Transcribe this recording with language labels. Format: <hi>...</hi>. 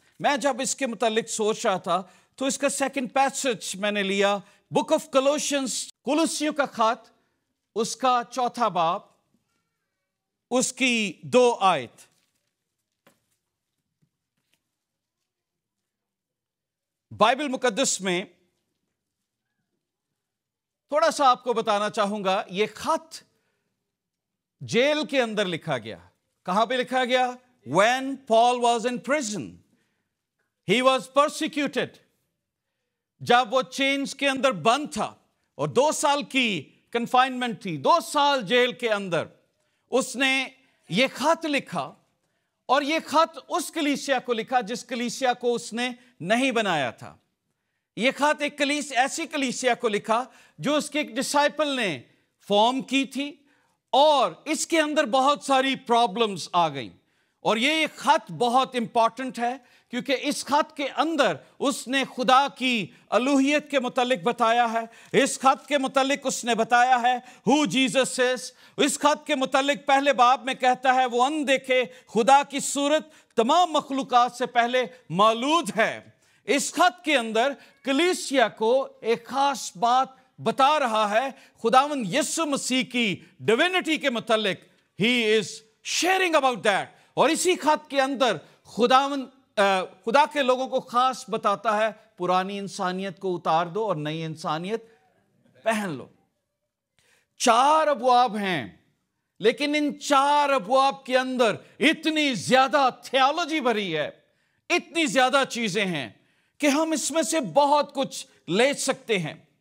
<ur>میں جب اس کے متعلق سوچ رہا تھا تو اس کا سیکنڈ پیسج میں نے لیا, بک آف کولوسینس, کولوسیوں کا خط, اس کا 4 باب, اس کی 2 آیت. بائبل مقدس میں تھوڑا سا آپ کو بتانا چاہوں گا, یہ خط جیل کے اندر لکھا گیا. کہاں پہ لکھا گیا؟</ur> <en>When Paul was in prison, he was persecuted.</en> <ur>جب وہ چینز کے اندر بند تھا اور 2 سال کی کنفائنمنٹ تھی, 2 سال جیل کے اندر, اس نے یہ خط لکھا. اور یہ خط اس کلیسیا کو لکھا جس کلیسیا کو اس نے نہیں بنایا تھا. یہ خط ایک ایسی کلیسیا کو لکھا جو اس کے ایک ڈسائپل نے فارم کی تھی, اور اس کے اندر بہت ساری پرابلمز آ گئیں. اور یہ خط بہت امپورٹنٹ ہے کیونکہ اس خط کے اندر اس نے خدا کی الوہیت کے متعلق بتایا ہے. اس خط کے متعلق اس نے بتایا ہے</ur> <en>who Jesus is.</en> <ur>اس خط کے متعلق پہلے باب میں کہتا ہے وہ اندیکھے خدا کی صورت تمام مخلوقات سے پہلے مولود ہے. اس خط کے اندر کلیسیا کو ایک خاص بات بتا رہا ہے, خداوند یسوع مسیح کی ڈیوینٹی کے متعلق.</ur> <en>he is sharing about that.</en> <ur>اور اسی خط کے اندر خدا کے لوگوں کو خاص بتاتا ہے پرانی انسانیت کو اتار دو اور نئی انسانیت پہن لو. 4 ابواب ہیں, لیکن ان 4 ابواب کے اندر اتنی زیادہ تھیالوجی بھری ہے, اتنی زیادہ چیزیں ہیں کہ ہم اس میں سے بہت کچھ لے سکتے ہیں.</ur>